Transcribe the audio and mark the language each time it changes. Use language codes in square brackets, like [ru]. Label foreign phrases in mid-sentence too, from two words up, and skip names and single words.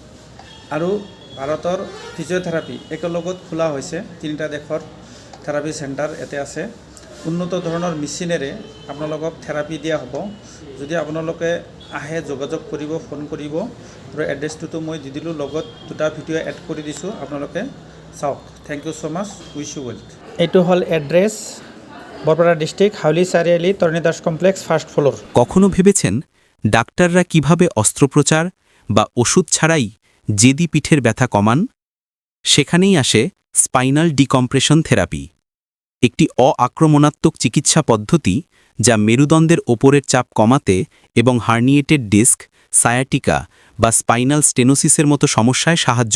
[as] আৰু ভাৰতৰ ফিজিঅ'থেৰাপি একেলগত খোলা হৈছে তিনিটা দেশৰ [en] therapy center [as] ইয়াতে আছে উন্নত ধৰণৰ মেচিনেৰে আপোনালোকক থেৰাপি দিয়া হ'ব যদি আপোনালোকে আহে যোগাযোগ কৰিব ফোন কৰিব আৰু এড্ৰেছটো মই দি দিলোঁ লগত দুটা ভিডিঅ' এড কৰি দিছোঁ আপোনালোকে চাওক [en] thank you so much wish you well [as] এইটো হ'ল এড্ৰেছ বৰপেটা ডিস্ট্রিক্ট হাউলি চাৰিআলি তৰণী দাস কমপ্লেক্স [en] first floor [bn] কখনো ভেবেছেন ডাক্তাররা কিভাবে অস্ত্রোপচার বা ওষুধ ছাড়াই জেদি পিঠের ব্যথা কমান সেখানেই আসে [en] spinal decompression therapy [bn] একটি অআক্রমণাত্মক চিকিৎসা পদ্ধতি যা মেরুদণ্ডের ওপরের চাপ কমাতে এবং [en] herniated disc [bn] সায়াটিকা বা স্পাইনাল স্টেনোসিসের মতো সমস্যায় সাহায্য